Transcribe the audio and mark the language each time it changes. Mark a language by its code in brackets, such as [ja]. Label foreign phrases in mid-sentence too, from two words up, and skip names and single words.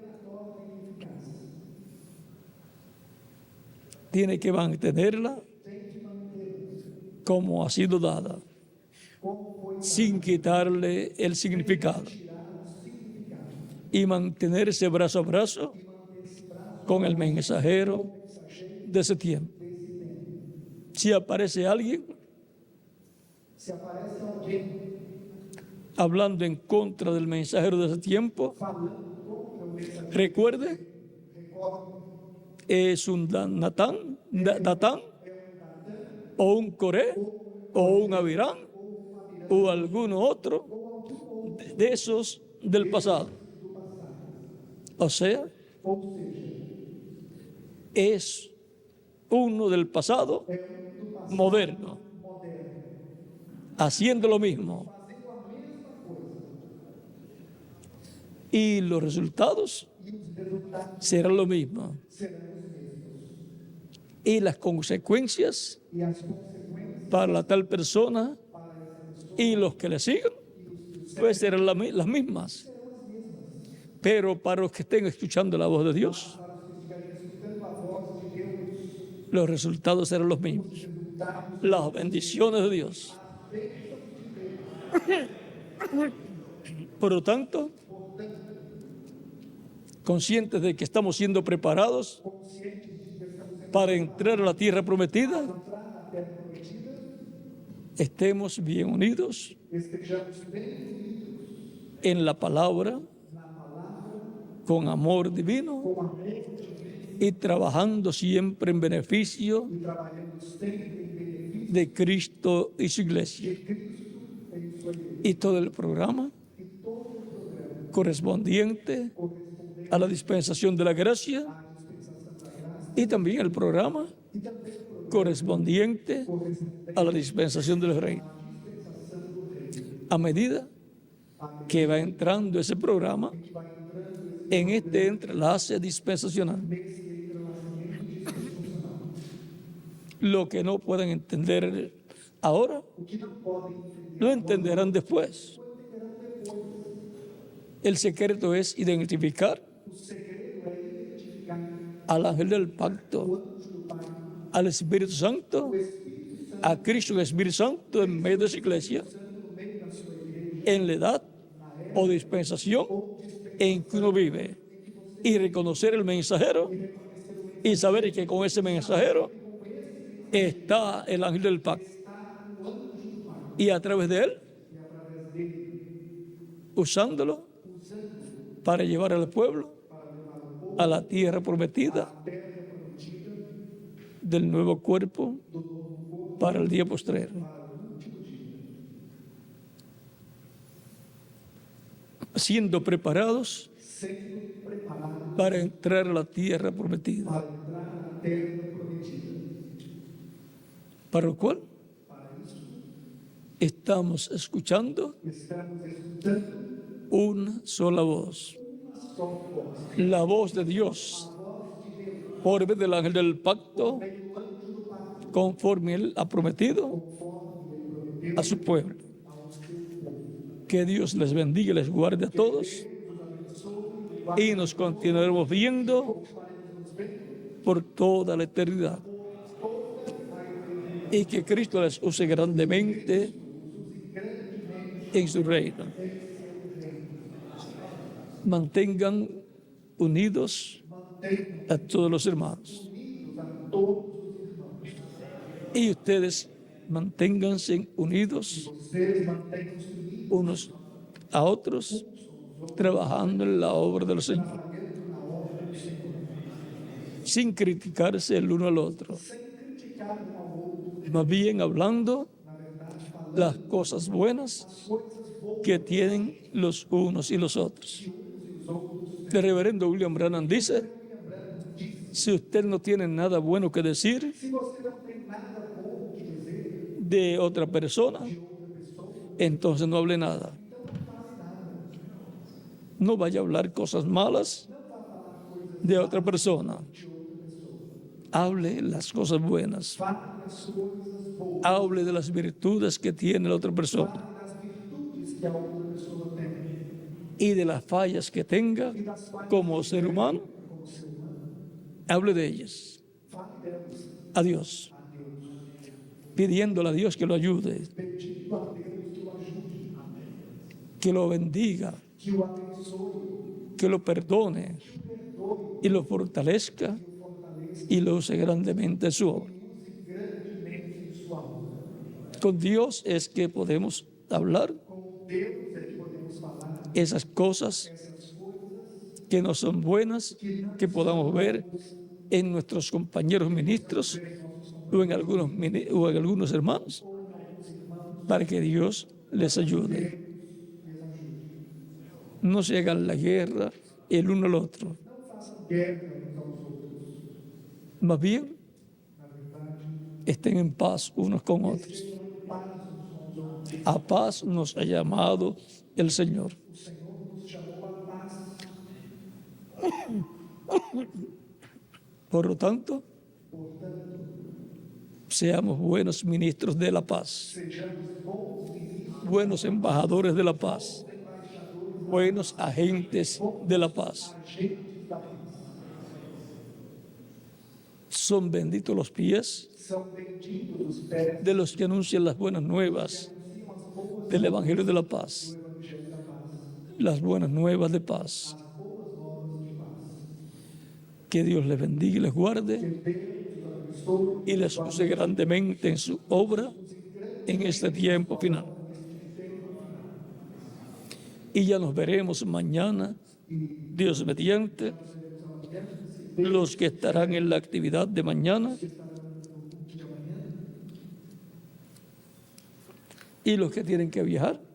[es] Tiene que mantenerla como ha sido dada, sin quitarle el significado, y mantenerse brazo a brazo con el mensajero de ese tiempo. Si aparece alguien [pt] Se aparece alguém [es] hablando en contra del mensajero de ese tiempo, [pt] falando contra o mensageiro, [es] recuerde, [pt] recorde, [es] es un Datán, o un Coré, o un Abirán, o alguno otro de esos del pasado. O sea, [pt] ou seja, [es] es uno del pasado moderno, haciendo lo mismo. Y los resultados [pt] e os resultados [es] serán lo mismo. [pt] serão os mesmos. [es] Y las consecuencias [pt] E as consequências [es] para la tal persona y los que le sigan, pues serán las mismas. Pero para los que estén escuchando la voz de Dios, [pt] para os que estiverem escutando a voz de Deus, [es] los resultados serán los mismos. [pt] resultados [es] Las bendiciones de Dios. Por lo tanto, conscientes de que estamos siendo preparados [pt] conscientes de que estamos sendo [es] para entrar a la tierra prometida, [pt] entrar na terra prometida, [es] estemos bien unidos [pt] estejamos bem unidos [es] en la palabra, [pt] na palavra, [es] con amor divino [pt] com amor divino [es] y trabajando siempre en beneficio [pt] e trabalhando sempre em benefício [es] de Cristo y su iglesia. [pt] de Cristo em sua igreja. [es] Y todo el programa [pt] E todo o programa [es] correspondiente [pt] correspondente [es] a la dispensación de la gracia [pt] à dispensação da graça [es] y también el programa [pt] e também o programa [es] correspondiente [pt] correspondente [es] a la dispensación del reino. [pt] à dispensação do reino. [es] A medida [pt] À [es] que va entrando ese programa [pt] medida que vai entrando [es] en este entrelace dispensacional, [pt] nesse entrelaçamento dispensacional, [es] lo que no pueden entender ahora, [pt] o que não podem entender [es] lo entenderán después. El secreto es identificar [pt] o segredo é identificar [es] al ángel del pacto, [pt] o anjo do Pai, [es] al Espíritu Santo, [pt] o Espírito Santo [es] a Cristo y el Espíritu Santo en medio de su iglesia, [pt] no meio da sua igreja, [es] en la edad o dispensación en que uno vive, y reconocer el mensajero y saber que con ese mensajero está el ángel del pacto, y a través de él, usándolo para llevar al pueblo a la tierra prometida del nuevo cuerpo para el día postrero. Siendo preparados [pt] sendo preparado [es] para entrar a la tierra prometida, [pt] para entrar na terra prometida. [es] para lo cual [pt] Para isso, [es] estamos escuchando [pt] estamos escutando [es] una sola voz, [pt] só voz, [es] la voz de Dios, por medio del ángel del pacto, [pt] meio anjo do Pai, [es] conforme Él ha prometido [pt] conforme ele prometeu [es] a su pueblo. [pt] ao seu povo. [es] Que Dios les bendiga y les guarde a todos, y nos continuaremos viendo por toda la eternidad. Y que Cristo les use grandemente en su reino. Mantengan unidos a todos los hermanos. Y ustedes manténganse unidos [pt] Vocês mantenham-se unidos [es] unos a otros, trabajando en la obra del Señor, [pt] na obra do Senhor, [es] sin criticarse el uno al otro, [pt] sem criticar um ao outro, [es] más bien hablando [pt] na verdade, falando [es] las cosas buenas [pt] coisas boas [es] que tienen los unos y los otros. [pt] uns e os outros. [es] El reverendo William Branham dice: si usted no tiene nada bueno que decir [pt] Se você não tem nada bom que dizer [es] de otra persona, [pt] de outra pessoa, [es] entonces no hable nada. No vaya a hablar cosas malas de otra persona. Hable las cosas buenas. [pt] fale as coisas boas, [es] Hable de las virtudes que tiene la otra persona [pt] fale das virtudes que a outra pessoa tem [es] y de las fallas que tenga [pt] e das falhas [es] como ser humano. [pt] como ser humano. [es] Hable de ellas [pt] Fale delas [es] a Dios, [pt] a Deus, [es] pidiéndole a Dios que lo ayude, [pt] pedindo a Deus que o ajude, [es] que lo bendiga, [pt] que o abençoe, [es] que lo perdone [pt] perdoe, [es] y lo fortalezca [pt] que o fortaleça [es] y lo use grandemente en su obra. [pt] e use grandemente em sua obra. [es] Con Dios es que podemos hablar [pt] Com Deus é que podemos falar [es] esas cosas [pt] essas coisas [es] que no son buenas, que podamos ver en nuestros compañeros ministros o en algunos hermanos, para que Dios les ayude. No se hagan la guerra el uno al otro, [pt] não façam guerra uns aos outros. [es] más bien [pt] Na verdade, [es] estén en paz unos con otros. [pt] sejam em paz uns com os outros. [es] A paz nos ha llamado el Señor. [pt] O Senhor nos chamou à paz. [es] Por lo tanto, [pt] Portanto, [es] seamos buenos ministros de la paz, [pt] sejamos bons ministros, [es] buenos embajadores de la paz, [pt] embaixadores, [es] buenos agentes de la paz. [pt] agentes da paz. [es] Son benditos los pies [pt] São benditos os pés [es] de los que anuncian las buenas nuevas [pt] anunciam as boas [es] del Evangelio de la paz, [pt] do Evangelho da paz, [es] las buenas nuevas de paz. [pt] as boas novas de paz. [es] Que Dios les bendiga y les guarde y les use grandemente en su obra en este tiempo final. Y ya nos veremos mañana, Dios mediante, los que estarán en la actividad de mañana y los que tienen que viajar,